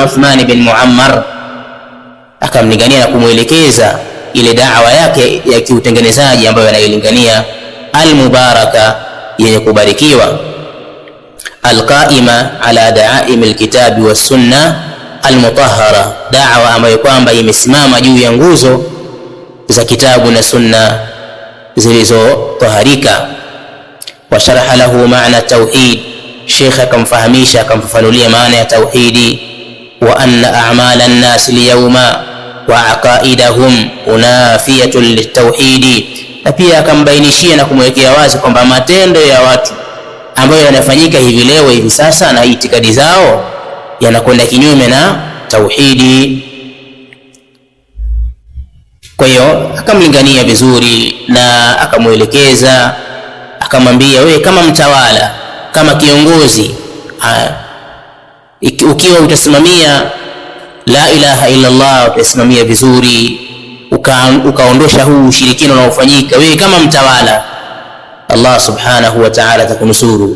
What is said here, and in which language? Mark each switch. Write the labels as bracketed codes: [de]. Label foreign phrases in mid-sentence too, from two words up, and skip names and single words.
[sw] Uthman bin Muammar, akamlingania na kumwelekeza ile da'wa yake ya kiutengenezaji ambayo anayolingania, al-mubaraka, yenye kubarikiwa, [ar] القائمة على دعائم الكتاب والسنة المطهرة, [sw] da'wa ambayo kwamba imesimama juu ya nguzo za kitabu na sunna zilizotaharika. [ar] وشرح له معنى توحيد, [sw] Sheikh akamfahamisha akamfafanulia maana ya tauhidi. [ar] وأن أعمال الناس اليوم وعقائدهم منافية للتوحيد, [sw] na pia akambainishia na kumwekea wazi kwamba matendo ya watu ambayo yanafanyika hivi leo hivi sasa na itikadi zao yanakwenda kinyume na tauhidi. Kwa hiyo akamlingania vizuri na akamwelekeza, akamwambia wewe kama mtawala, kama kiongozi, ukiwa utasimamia [ar] لا إله إلا الله, [sw] utasimamia vizuri, ukaondosha huu ushirikina unaofanyika, wewe kama mtawala, Allah [ar] سبحانه وتعالى [sw] atakunusuru.